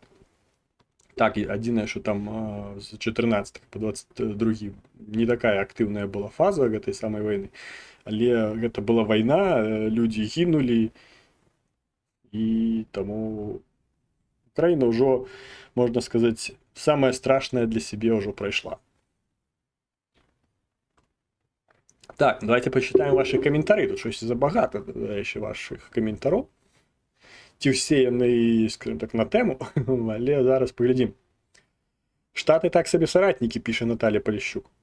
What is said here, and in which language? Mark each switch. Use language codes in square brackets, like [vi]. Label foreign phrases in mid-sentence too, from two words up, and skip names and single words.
[be] Так, адзінае, што там з 14 па 22 не такая актыўная была фаза гэтай самай вайны, але гэта была вайна, людзі гінулі, і таму Украіна ўжо, можна сказаць, самае страшнае для сябе ўжо прайшла. Так, давайте пачытаем ваши каментары, [uk] тут щось забагато, ще ваших каментараў. [be] Ці ўсе яны, скажем так, на тэму, але зараз паглядзім. Штаты так сабе соратнікі, піша Наталья Поліщук.